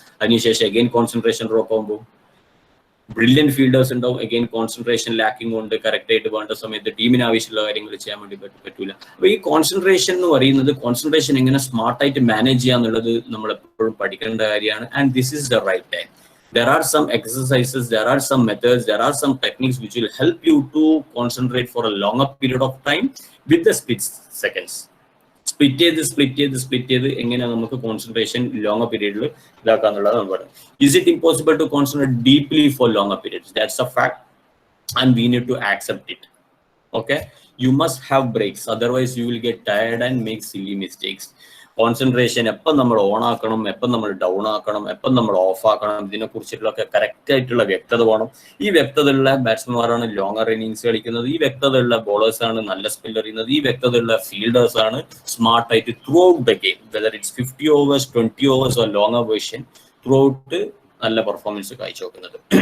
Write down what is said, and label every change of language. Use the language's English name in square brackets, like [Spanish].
[Malayalam] അതിനുശേഷം again concentration drop ആകുമ്പോൾ brilliant fielders ഉണ്ടാവും, അഗെയിൻ കോൺസെൻട്രേഷൻ ലാക്കിംഗ് കൊണ്ട് കറക്റ്റ് ആയിട്ട് വേണ്ട സമയത്ത് ടീമിന് ആവശ്യമുള്ള കാര്യങ്ങൾ ചെയ്യാൻ വേണ്ടി പറ്റൂല. അപ്പൊ ഈ കോൺസെൻട്രേഷൻ എന്ന് പറയുന്നത്, കോൺസെൻട്രേഷൻ എങ്ങനെ സ്മാർട്ടായിട്ട് മാനേജ് ചെയ്യാന്നുള്ളത് നമ്മൾ എപ്പോഴും പഠിക്കേണ്ട കാര്യമാണ്. [English] And this is the right time. There are some exercises, there are some methods, there are some techniques which will help you to concentrate for a longer period of time with the split seconds. [Malayalam] Split ചെയ്ത് എങ്ങനെ നമുക്ക് concentration longer പീരീഡിൽ ഇതാക്കാന്നുള്ളത് നമ്മൾ പറയും. [English] Is it impossible to concentrate deeply for longer periods? That's a fact and we need to accept it. Okay, you must have breaks, otherwise you will get tired and make silly mistakes. [Malayalam] Concentration എപ്പം നമ്മൾ on ആക്കണം, എപ്പം നമ്മൾ down ആക്കണം, എപ്പം നമ്മൾ of ആക്കണം, ഇതിനെ കുറിച്ചിട്ടുള്ളൊക്കെ കറക്റ്റ് ആയിട്ടുള്ള വ്യക്തത വേണം. ഈ വ്യക്തതയുള്ള ബാറ്റ്സ്മാൻമാരാണ് ലോങ്ങർ ഇന്നിങ്സ് കളിക്കുന്നത്. ഈ വ്യക്തതയുള്ള ബോളേഴ്സ് ആണ് നല്ല സ്പിൽ എറിയുന്നത്. ഈ വ്യക്തതയുള്ള ഫീൽഡേഴ്സ് ആണ് സ്മാർട്ടായിട്ട് [English] throughout the game, whether it's 50 overs, 20 overs or longer version, [Malayalam] through out നല്ല പെർഫോമൻസ് കാഴ്ചവെക്കുന്നത്.